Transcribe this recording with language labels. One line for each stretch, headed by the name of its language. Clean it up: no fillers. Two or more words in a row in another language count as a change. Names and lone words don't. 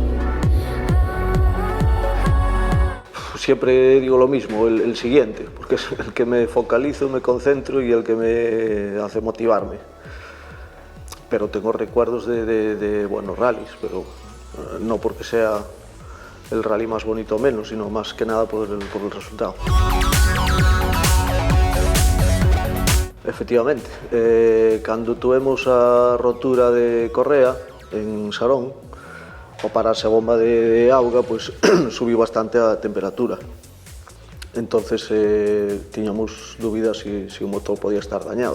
Spanish: Siempre digo lo mismo, el siguiente, porque es el que me focalizo, me concentro y el que me hace motivarme. Pero tengo recuerdos de buenos rallies, pero no porque sea el rally más bonito o menos, sino más que nada por el resultado.
Galician: Efectivamente, cando tuvemos a rotura de correa en Sarón, ao pararse a bomba de auga, pues, subiu bastante a temperatura. Entonces tiñamos dúbidas si o motor podía estar dañado.